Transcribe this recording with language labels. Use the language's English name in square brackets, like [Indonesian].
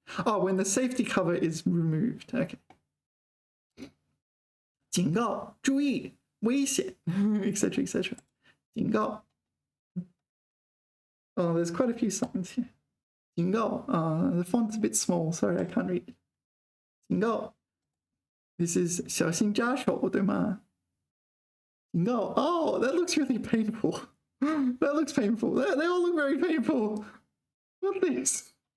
[English] When the safety cover is removed. Okay. [Chinese] 警告，注意，危险 [English] etc. etc. [Chinese] 警告。 [English] There's quite a few signs here. 警告 the font's a bit small, sorry, I can't read it. [Chinese] 警告 [English] This is [Chinese] 小心扎手，对吗？ [English] 警告 that looks really painful. That looks painful. They all look very painful. What's this?